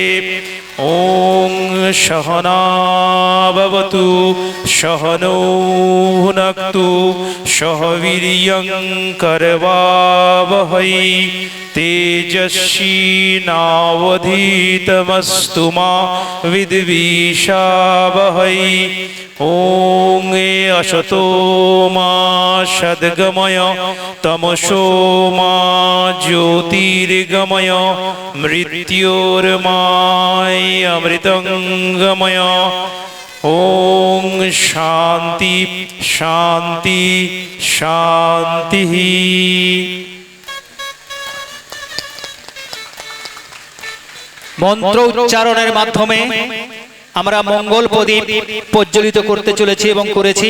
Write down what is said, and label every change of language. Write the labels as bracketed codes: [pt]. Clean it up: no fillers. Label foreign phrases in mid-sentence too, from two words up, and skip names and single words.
[sa] ওং সহনাভবতু সহনৌ ভুনক্তু সহ বীর্যং করবাবহৈ তেজস্বী নাবধীতমস্তু মা বিদ্বিষাবহৈ। ওং অসতো মা সদ্গময় তমসো মা জ্যোতির্গময় মৃত্যোর্মামৃতঙ্গময়। ওং শান্তি শান্তি শান্তি। [bn] মন্ত্র উচ্চারণের মাধ্যমে আমরা মঙ্গল প্রদীপ প্রজ্বলিত করতে চলেছি এবং করেছি।